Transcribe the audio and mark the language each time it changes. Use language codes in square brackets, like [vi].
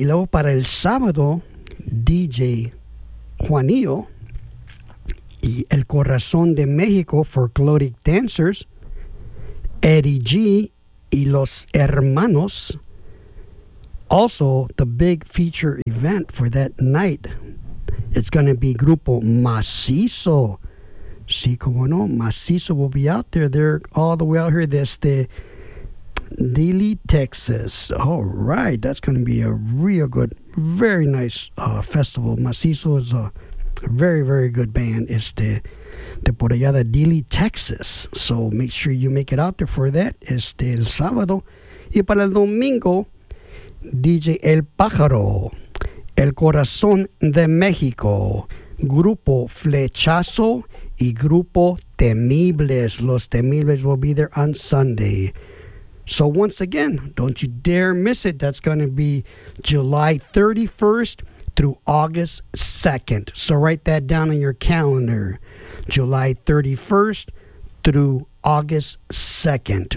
[es] Y luego para el sábado, DJ Juanillo y El Corazón de México Folkloric Dancers, Eddie G y Los Hermanos. [en] Also, the big feature event for that night, it's going to be Grupo Macizo. [es] Sí, como no, [en] Macizo will be out there. They're all the way out here. [es] Desde Dilly, Texas. [en] All right. That's going to be a real good, very nice festival. Macizo is a very, very good band. [es] De por allá de Dilly, Texas. [en] So make sure you make it out there for that. [es] El sábado. Y para el domingo, DJ El Pájaro, El Corazón de México, Grupo Flechazo y Grupo Temibles. [en] Los Temibles will be there on Sunday. So once again, don't you dare miss it. That's going to be July 31st through August 2nd. So write that down on your calendar. July 31st through August 2nd.